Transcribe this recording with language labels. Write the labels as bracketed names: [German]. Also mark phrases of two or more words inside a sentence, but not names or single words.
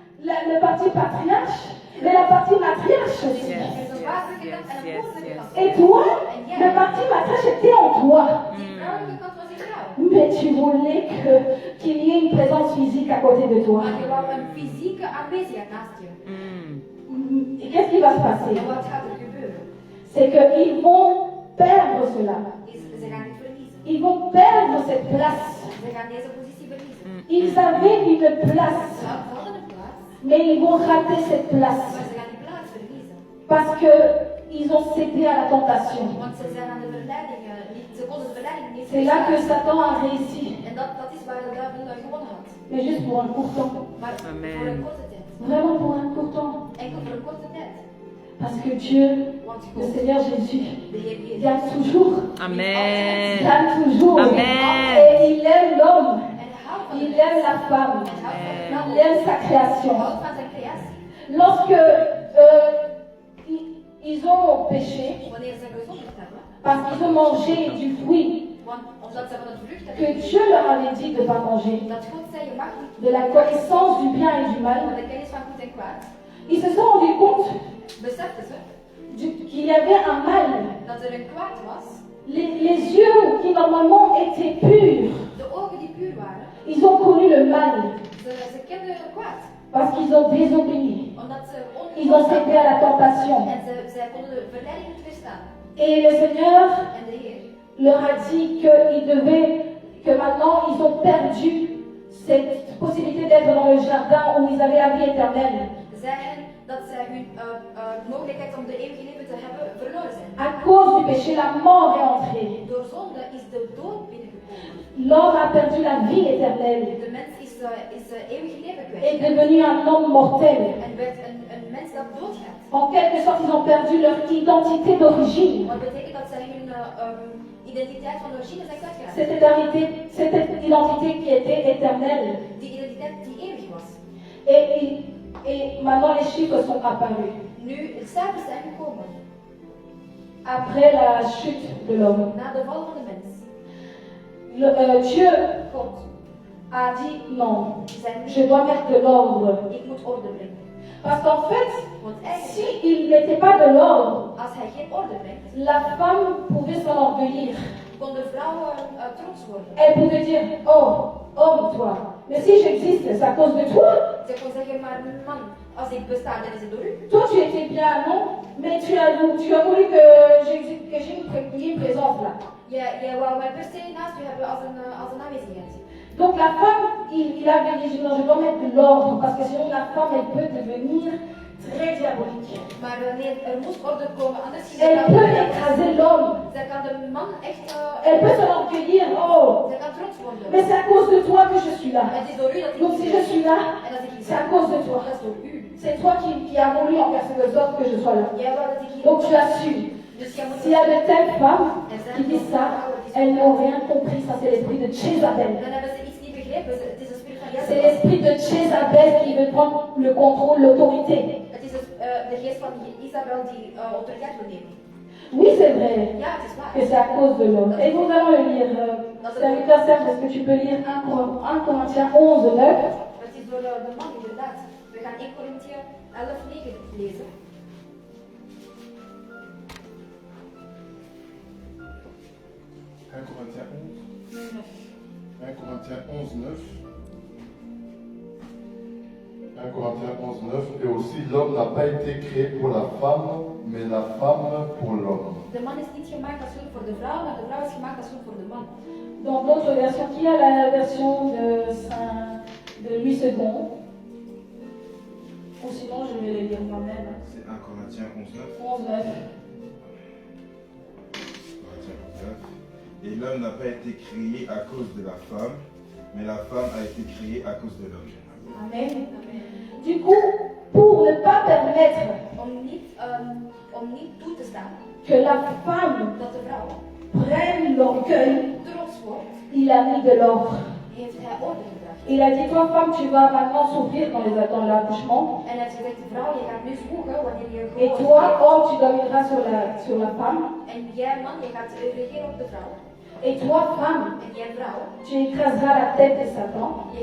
[French] le parti patriarche, mais la partie matriarche aussi. [Dutch] Er is een vaderlijke kant en een moederlijke kant. [French] Et toi, le parti matriarche était en toi. [Dutch] Die vrouwelijke kant was in jou. [French] Mais tu voulais qu'il y ait une présence physique à côté de toi. [Dutch] Maar je wou een fysieke aanwezigheid naast je. [French] Et qu'est-ce qui va se passer? [Dutch] En wat gaat er gebeuren? [French] C'est qu'ils vont perdre cela. [Dutch] Ze gaan dit verliezen. [French] Ils vont perdre cette place. [Dutch] Ze gaan deze positie verliezen. [French] Ils avaient une place, [Dutch] Ze hadden een plaats, [French] mais ils vont rater cette place [Dutch] maar ze gaan die plaats verliezen. [French] parce qu'ils ont cédé à la tentation. [Dutch] Want ze zijn aan de verleiding, ze konden de verleiding niet [French] C'est là que [Dutch] weerstaan. [French] Satan a réussi, [Dutch] En dat is waar de duivel gewonnen had. [French] mais juste pour un court temps. [Dutch] Maar Amen. voor een korte tijd. [French] Vraiment pour un court temps. [Dutch] Enkel voor een korte tijd. [French] Parce que Dieu, [Dutch] Want [French] le Seigneur Jésus, [Dutch] de Heer Jezus. [French] gagne toujours. Amen. Gagne toujours. Amen. Et il aime l'homme. [Dutch] En hij houdt van [French] Il [Dutch] de [French] aime la femme. [Dutch] En hij houdt van de [French] Il [Dutch] vrouw. [French] aime sa [Dutch] Hij [French] création. [Dutch] houdt van zijn creatie. [French] Lorsque ils ont péché, [Dutch] Wanneer ze gezondigd hebben. [French] parce qu'ils ont mangé du fruit [Dutch] Want omdat ze van het vrucht [French] que [Dutch] hebben. [French] Dieu leur avait dit de ne pas manger, [Dutch] Dat God zei, je mag niet. [French] de la connaissance du bien et du [Dutch] Van [French] mal, [Dutch] de kennis van goed en kwaad. [French] ils se sont rendus compte [Dutch] Beseften ze [French] qu'il y avait un mal. [Dutch] dat er een kwaad was. [French] Les yeux qui normalement étaient purs, [Dutch] De ogen die puur waren. [French] ils ont connu le mal [Dutch] Ze kenden het kwaad. [French] parce qu'ils ont désobéi. [Dutch] Omdat ze [French] Ils ont cédé à la tentation. [Dutch] En zij konden de verleiding niet weerstaan. [French] Et le Seigneur [Dutch] En de Heer [French] leur a dit que maintenant ils ont perdu cette possibilité d'être dans le jardin où ils avaient la vie éternelle. [Dutch] zei hen dat zij hun mogelijkheid om de eeuwige leven te hebben verloren zijn. [French] À cause du péché, la mort est entrée. [Dutch] Door zonde is de dood binnengekomen. [French] L'homme a perdu la vie éternelle, [Dutch] De mens is eeuwig leven [French] est [Dutch] kwijt. [French] devenu un homme mortel. [Dutch] En werd een mens dat doodgaat. [French] En quelque sorte, ils ont perdu leur identité d'origine. [Dutch] Wat betekent dat zij hun identiteit van origine zijn kwijtgeraakt. [French] Cette identité qui était éternelle. [Dutch] Die identiteit die eeuwig was. [French] Et maintenant, les chiffres sont apparus. [Dutch] Nu, de cijfers zijn gekomen. [French] Après la chute de l'homme, [Dutch] Na de val van de mens. [French] Dieu [Dutch] God [French] a dit non, [Dutch] zei [French] je dois mettre de l'ordre. [Dutch] ik moet orde brengen. [French] Parce qu'en fait, [Dutch] Want eigenlijk, [French] s'il n'était pas de l'ordre, [Dutch] als hij geen orde brengt, [French] la femme pouvait s'enorgueillir. [Dutch] kon de vrouw trots worden. [French] Elle pouvait dire, oh, homme, toi. Mais si j'existe, c'est à cause de toi. [Dutch] Ze kon zeggen, maar man, als ik besta, dan is het door u. [French] Toi, tu étais bien, non? Mais tu as voulu que j'ai une présence là. [Dutch] Jij wou mij per se naast u hebben als een aanwezigheid. [French] Donc la femme, il avait dit, non, je dois mettre de l'ordre, parce que sinon la femme, elle peut devenir très diabolique. [Dutch] Maar wanneer er moest orde komen, anders ging [French] Elle [Dutch] het [French] peut écraser l'homme. [Dutch] zij kan de man echt [French] Elle peut s'enorgueillir, oh, [Dutch] zij kan trots worden. [French] mais c'est à cause de toi que je suis là. [Dutch] Het is door u dat ik [French] Donc si je suis là, [Dutch] en als ik hier [French] c'est à [Dutch] ben, [French] cause de toi. [Dutch] dat is door u. [French] C'est toi qui as voulu en quelque sorte que je sois là. [Dutch] Jij wou dat ik hier [French] Donc tu as su. [Dutch] Dus jij moet [French] S'il y a de telles femmes qui disent ça, elles n'ont rien compris. Ça, c'est l'esprit de Jézabel. [Dutch] dan hebben ze iets niet begrepen. Het is een spirit van [French] C'est [Dutch] Jezebel. [French] l'esprit de Jézabel qui veut prendre le contrôle, l'autorité. [Dutch] Het is de geest van Isabel die autoriteit wil nemen. [French] Oui, c'est vrai [Dutch] Ja, het is waar. [French] que c'est à cause de l'homme. Et nous allons le lire. Serviteur Serge, est-ce que tu peux lire 1 Corinthiens 11, 9? [Dutch] Het is door de man, inderdaad. We gaan 1 Korinthe 11, 9 lezen. [French] Corinthiens 11. 1 Corinthiens 11, 9. 1 Corinthiens 11, 9. Et aussi, l'homme n'a pas été créé pour la femme, mais la femme pour l'homme. [Dutch] De man is niet gemaakt als hulp voor de vrouw, maar de vrouw is gemaakt als hulp voor de man. [French] Dans d'autres versions, qui a la version de Louis II? Ou sinon, je vais le lire moi-même. C'est 1 Corinthiens 11, 9. 11, 9. Corinthiens 11, 9. Et l'homme n'a pas été créé à cause de la femme, mais la femme a été créée à cause de l'homme. Amen. Du coup, pour ne pas permettre [Dutch] Om niet toe te staan [French] que la femme [Dutch] dat de vrouw [French] prenne l'orgueil, [Dutch] trots wordt, [French] il a mis de l'ordre. [Dutch] heeft hij orde gebracht. [French] Il a dit, toi femme, tu vas maintenant souffrir dans l'accouchement. [Dutch] En hij heeft gezegd, vrouw, je gaat nu zwoegen wanneer je [French] Et [Dutch] geboren [French] toi, [Dutch] wordt. [French] homme, tu domineras sur la femme. [Dutch] En jij man, je gaat regeren op de vrouw. [French] Et toi, femme, [Dutch] En jij vrouw, [French] tu écraseras la tête de Satan.